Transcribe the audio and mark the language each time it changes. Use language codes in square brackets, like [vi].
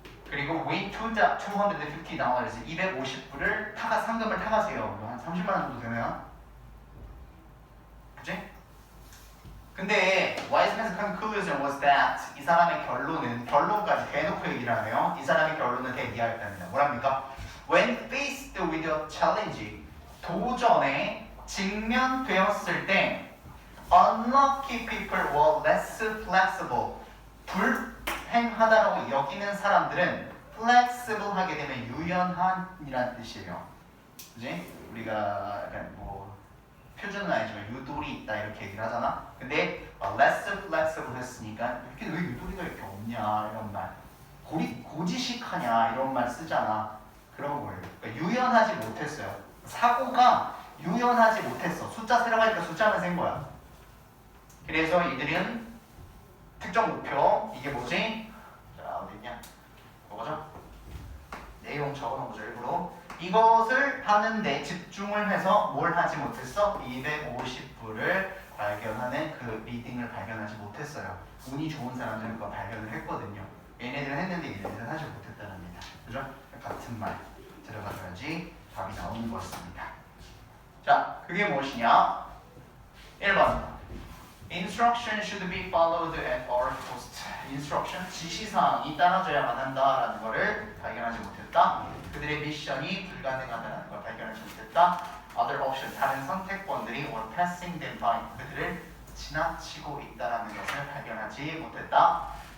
[ko] 그리고 [en] win $250. [ko] 250불을 상금을 타가세요. 한 30만 원 정도 되나요? 그치? 근데 [en] Wiseman's conclusion was that [ko] 이 사람의 결론까지 대놓고 얘기를 하네요. 이 사람의 결론은 대기하였답니다. 뭐랍니까? [en] When faced with a challenge, [ko] 도전에 직면되었을 때 [en] unlucky people were less flexible. [ko] 불행하다라고 여기는 사람들은 flexible 하게 되면 유연한이라는 뜻이에요. 그지? 우리가 약간 뭐 표준은 아니지만 유도리 있다 이렇게 얘기를 하잖아. 근데 [en] less flexible [ko] 했으니까 이렇게 왜 유도리가 이렇게 없냐 이런 말, 고지식하냐 이런 말 쓰잖아. 그런 거예요. 그러니까 유연하지 못했어요. 사고가 유연하지 못했어. 숫자 세라고 하니까 숫자만 센 거야. 그래서 이들은 특정 목표, 이게 뭐지? 자, 어디 있냐? 뭐죠? 내용 적어놓은 거죠, 일부러. 이것을 하는데 집중을 해서 뭘 하지 못했어? 250불을 발견하는 그 리딩을 발견하지 못했어요. 운이 좋은 사람들은 그거 발견을 했거든요. 얘네들은 했는데 얘네들은 하지 못했다랍니다. 그죠? 같은 말 들어가줘야지 답이 나오는 것같습니다. 자, 그게 무엇이냐? [en] 1번 Instruction should be followed at all cost. [ko] Instruction, 지시사항이 따라줘야만 한다라는 것을 발견하지 못했다. 그들의 미션이 불가능하다는 걸 발견하지 못했다. [en] Other option, [ko] 다른 선택권들이 [en] or passing them by, [ko] 그들을 지나치고 있다라는 것을 발견하지 못했다.